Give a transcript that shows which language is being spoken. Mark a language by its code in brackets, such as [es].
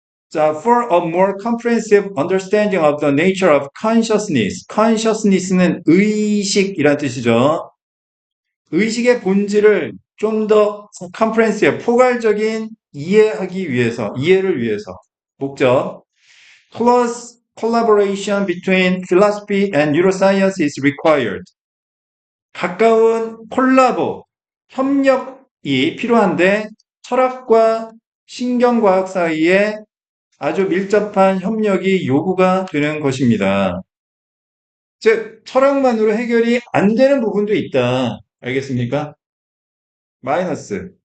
[en] 자, for a more comprehensive understanding of the nature of consciousness. [ko] consciousness는 의식이란 뜻이죠. 의식의 본질을 좀 더 comprehensive, 포괄적인 이해를 위해서. 목적. [en] Close collaboration between philosophy and neuroscience is required. [ko] 가까운 콜라보, 협력이 필요한데 철학과 신경과학 사이에 아주 밀접한 협력이 요구가 되는 것입니다. 즉, 철학만으로 해결이 안 되는 부분도 있다. 알겠습니까? 마이너스.